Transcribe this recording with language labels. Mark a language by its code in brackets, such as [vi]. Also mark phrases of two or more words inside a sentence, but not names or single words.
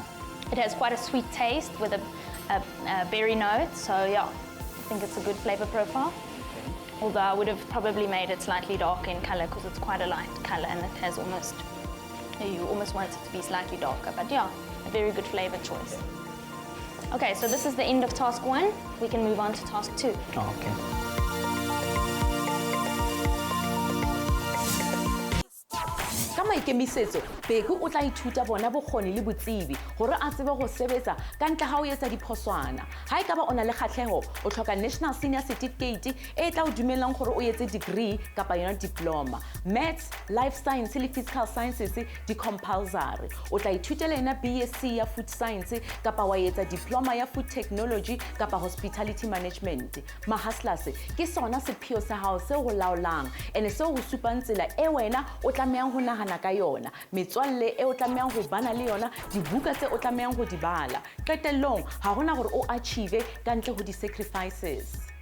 [en] It has quite a sweet taste with a berry note, so yeah, I think it's a good flavor profile. Although I would have probably made it slightly darker in color because it's quite a light color and it has almost, you almost want it to be slightly darker, but yeah, a very good flavor choice. Okay, so this is the end of task 1. We can move on to task 2. Oh, okay. [st] Ka maikemisetso, Becky o tla ithuta bona bokgoni le botsebi gore a tsebe go sebetsa ka ntle ga o etsa diphoswana. Ha e ka ba o na le kgatlhego, o tlhoka [en] National Senior Certificate [st] e tla o dumelang gore o etse degree kapa yona diploma. Maths, Life Science le Physical Sciences di compulsory. O tla ithutela yona BSc ya Food Science kapa wa etsa diploma ya Food Technology kapa Hospitality Management. Hustlers ke sona sepheo sa hao se go laolang ene se go supang tsela e wena o tlamehang go nagana ka yona, metswalle e o tlamehang go bana le yona, dibuka tse o tlamehang go di bala. Qetellong ha gona gore o achieve ka ntle go di sacrifices.